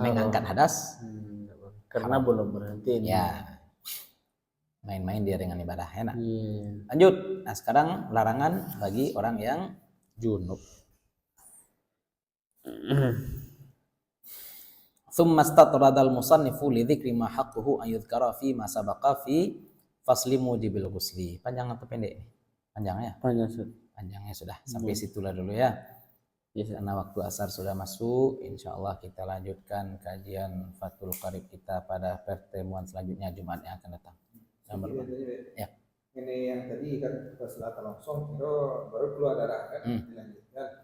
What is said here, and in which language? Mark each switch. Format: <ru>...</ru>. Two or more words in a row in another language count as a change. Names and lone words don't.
<id>mengangkat hadas karena belum berhenti ini. Ya. Main-main dia dengan ibadah enak. Iya. Lanjut. Nah, sekarang larangan bagi orang yang junub.</id> <ar>ثم استطرد المصنف لذكر ما حقه أن يذكر في ما سبق في فصل موجب الغسل.</ar> <id>Panjang atau pendek? Panjangnya? Panjangnya sudah. Sampai situlah dulu ya. Yes. Karena waktu asar sudah masuk, insyaallah kita lanjutkan kajian Fathul Qarib kita pada pertemuan selanjutnya Jumat yang akan datang. Ya. Ini yang tadi kan perselatan langsung itu baru keluar darah kan dilanjutkan.</id>